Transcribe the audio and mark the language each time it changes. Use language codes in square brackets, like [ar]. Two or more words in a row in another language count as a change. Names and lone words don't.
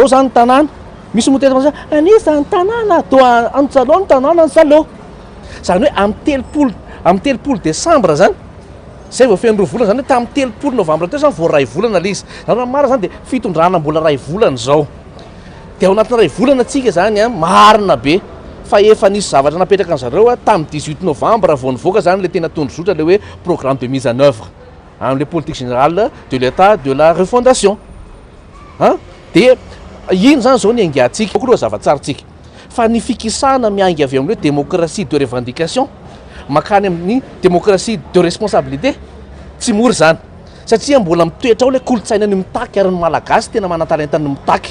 [mg] zany tanàna misy moteto anisany tanàna to antsalo ny tanàna ny salo zany hoe amin'ny telopolo desambra zany zay vao feno roa volana zany hoe tamin'ny telopolo novambra teo zany vao ray volana le izy zany mara zany dia fitondrana mbola ray volana zao dia ao anatin'ny ray volana tsika zany marina be fa efa nisy zavatra napetraka an'zareo tamin'ny 18 novambra vao nivoaka zany le tena tondrozotra le hoe [fr] programme de mise en œuvre [mg] am'le [fr] politique générale de l'état de la refondation [mg] dia ino zany zao ny aingatsika koa zavatsaratsika fa ny fikisana miainga avy amin'le [fr] démocratie de revendication [mg] makany amin'ny [fr] démocratie de responsabilité [mg] tsy mora zany satria mbola mitoetra ao le kolotsaina ny mitaky ary ny malagasy tena manan-talenta ny mitaky.